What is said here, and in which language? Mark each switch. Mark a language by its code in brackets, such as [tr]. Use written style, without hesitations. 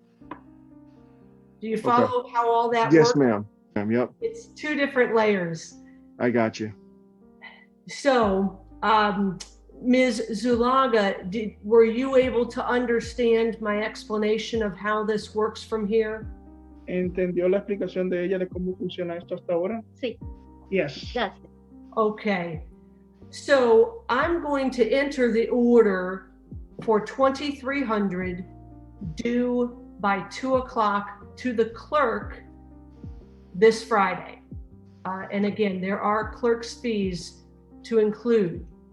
[en] Do you follow how all that Yes, works? ma'am. Yep. It's two different layers. I got you. So, Ms. Zulaga, were you able to understand my explanation of how this works from here? [es] ¿Entendió la explicación de ella de cómo funciona esto hasta ahora? Sí, [en] Yes. [es] gracias. [en] Okay. So I'm going to enter the order for 2,300 due by 2 o'clock to the clerk this Friday. And again, there are clerk's fees to include.